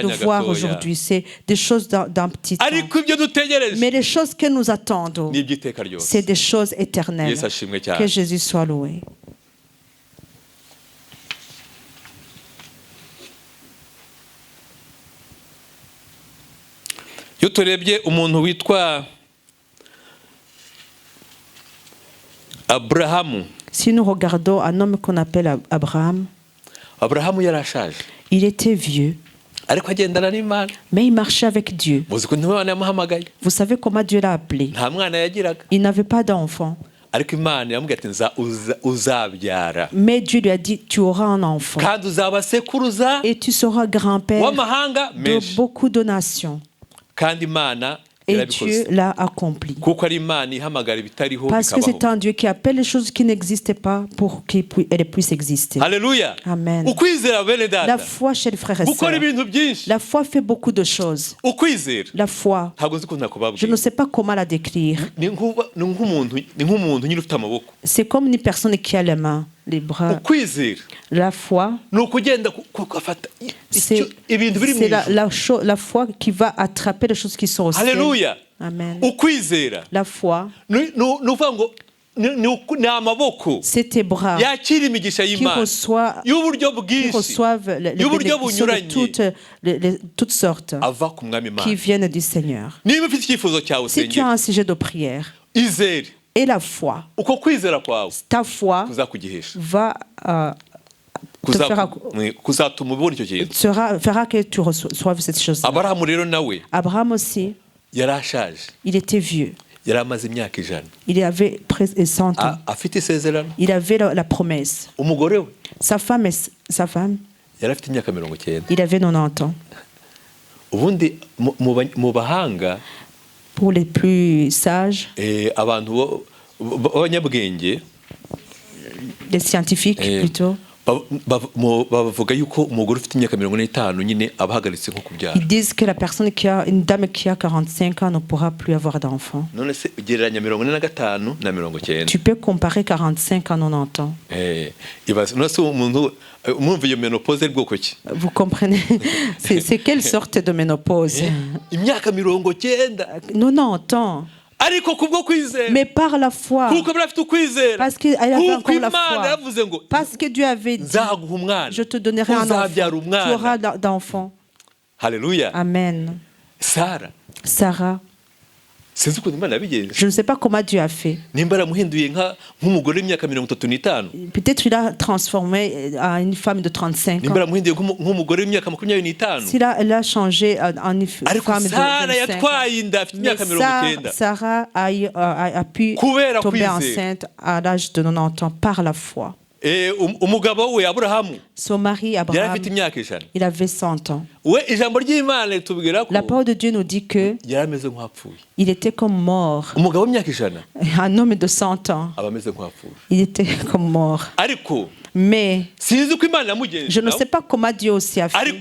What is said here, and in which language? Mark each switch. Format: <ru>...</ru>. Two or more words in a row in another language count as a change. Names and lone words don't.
<rw>Iby'akanya voir gatoya.</rw> <fr>aujourd'hui, c'est des choses d'un petit temps.</fr> <rw>ariko ibyo dutegereje</rw> <fr>Mais les choses que nous attendons,</fr> <rw>ni iby'iteka ryose.</rw> <fr>c'est des choses éternelles.</fr> <rw>Yesu ashimwe Que cyane.</rw> <fr>Jésus soit loué.</fr> <rw>iyo turebye umuntu witwa Aburahamu,</rw> <fr>Si nous regardons un homme qu'on appelle Abraham,</fr> <rw>Aburahamu yarashaje</rw> <fr>il était vieux,</fr> <rw>ariko agendana n'Imana.</rw> <fr>mais il marchait avec Dieu.</fr> <rw>muzi ko Imana yamuhamagaye,</rw> <fr>Vous savez comment Dieu l'a appelé?</fr> <rw>nta mwana yagiraga,</rw> <fr>Il n'avait pas d'enfant.</fr> <rw>ariko Imana yamubwiye ati uzabyara</rw> <fr>Mais Dieu lui a dit, tu auras un enfant.</fr> <rw>kandi uzaba sekuruza</rw> <fr>Et tu seras grand-père</fr> <rw>w'amahanga de menshi.</rw> <fr>beaucoup de nations.</fr> <rw>kandi Imana Et yarabikoze,</rw> <fr>Dieu l'a accompli.</fr> <rw>kuko ari Imana ihamagara ibitariho</rw> <fr>Parce que c'est</fr> <rw>bikabaho.</rw> <fr>un Dieu qui appelle les choses qui n'existaient pas pour qu'elles puissent exister. Haleluya. Amen.</fr> <rw>ukwizera bene</rw> <fr>La data foi chez les frères et gukora sœurs.</fr> <rw>ibintu byinshi.</rw> <fr>La foi fait beaucoup de choses.</fr> <rw>ukwizera</rw> <fr>La foi,</fr> <rw>ntabwo nzi ukuntu je nakubabwira.</rw> <fr>ne sais pas comment la décrire.</fr> <rw>ni nk'umuntu nyine ufite amaboko.</rw> <fr>C'est comme une personne qui a les mains, les bras.</fr> <rw>ukwizera</rw> <fr>La foi,</fr> <rw>ni ukugenda ugafata</rw> <fr>c'est</fr> <rw>ibintu biri mu ijuru.</rw> <fr>la foi qui va attraper les choses qui sont au ciel. Haleluya. Amen.</fr> <rw>ukwizera</rw> <fr>La foi,</fr> <rw>ni uvuga ngo ni amaboko</rw> <fr>c'est tes bras</fr> <rw>yakira imigisha qui y'Imana y'uburyo bwinshi</rw> <fr>reçoivent les</fr> <rw>y'uburyo</rw> <fr>bénédictions de</fr> <rw>bunyuranye</rw> <fr>toutes sortes</fr> <rw>ava ku mwami qui Imana.</rw> <fr>viennent du Seigneur.</fr> <rw>niba ufite icyifuzo cyawe</rw> <fr>Si tu as</fr> <rw>usengera,</rw> <fr>un sujet de prière</fr> <rw>izere</rw> <fr>et la foi,</fr> <rw>uko kwizera kwawe</rw> <fr>ta foi</fr> <rw>kuzakugihesha,</rw> <fr>va te faire,</fr> <rw>kuzatuma ubona icyo kintu.</rw> <fr>fera que tu reçoives cette chose.</fr> <rw>Aburahamu rero nawe</rw> <fr>Abraham aussi,</fr> <rw>yari ashaje,</rw> <fr>il était vieux.</fr> <rw>yari amaze imyaka 100,</rw> <fr>Il avait presque 100 ans.</fr> <rw>afite isezerano.</rw> <fr>Il avait la promesse.</fr> <rw>umugore we</rw> <fr>Sa femme,</fr> <rw>yari afite imyaka 90.</rw> <fr>il avait 90 ans.</fr> <rw>ubundi mu bahanga</rw> <fr>Pour les plus sages,</fr> <rw>abantu b'abanyabwenge</rw> <fr>les scientifiques plutôt,</fr> <rw>bavuga yuko umugore ufite imyaka 45 nyine aba ahagaritse nko kubyara.</rw> <fr>ils disent que la personne une dame qui a 45 ans ne pourra plus avoir d'enfant.</fr> <rw>None se ugereranya 45 na 90.</rw> <fr>Tu peux comparer 45 à 90 ans.</fr> <rw>Ibaze no se umuntu umumva iyo menopause bwoko ki?</rw> <fr>Vous comprenez? C'est quelle sorte de ménopause?</fr> <rw>Imyaka 90.</rw> <fr>90 ans.</fr> <rw>Ariko kubwo kwizera.</rw> <fr>Mais par la foi.</fr> <rw>Kuko bafite ukwizera.</rw> <fr>Parce qu'il avait encore la Imana foi.</fr> <rw>yavuze ngo</rw> <fr>Parce que Dieu avait dit,</fr> <rw>nzaguha umwana.</rw> <fr>je te donnerai un enfant. Tu auras d'enfants. Haleluya. Amen. Sarah.</fr> <rw>Sinzi ukuntu Imana yabigenze.</rw> <fr>Je ne sais pas comment Dieu a fait.</fr> <rw>Nimba yaramuhinduye nk'umugore w'imyaka 35.</rw> <fr>Peut-être il a transformé à une femme de 35 ans.</fr> <rw>Nimba yaramuhinduye nk'umugore w'imyaka 25.</rw> <fr>Si elle a changé en une femme de 25 ans. Mais Sarah a pu tomber enceinte à l'âge de 90 ans par la foi.</fr> <rw>Umugabo we Aburahamu,</rw> <fr>son mari Abraham, il avait 100 ans. La parole de Dieu nous dit que il était comme mort. Un homme de 100 ans, il était comme mort. Mais je ne sais pas comment Dieu aussi a fait.</fr>